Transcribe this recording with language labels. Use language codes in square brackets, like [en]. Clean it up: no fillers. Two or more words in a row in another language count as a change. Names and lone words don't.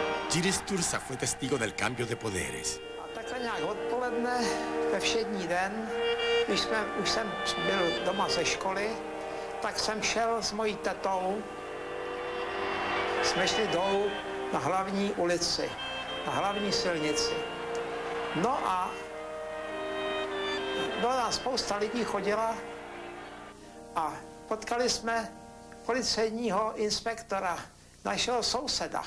[es] Gilles Sturza fue testigo del cambio de poderes. [cs] Takhle nějak odpoledne, ve všední den, když už jsem byl doma ze školy, tak jsem šel s mojí tetou. Jsme šli dolů na hlavní ulici, na hlavní silnici. No a byla nám spousta lidí chodila a potkali jsme policejního inspektora, našeho souseda.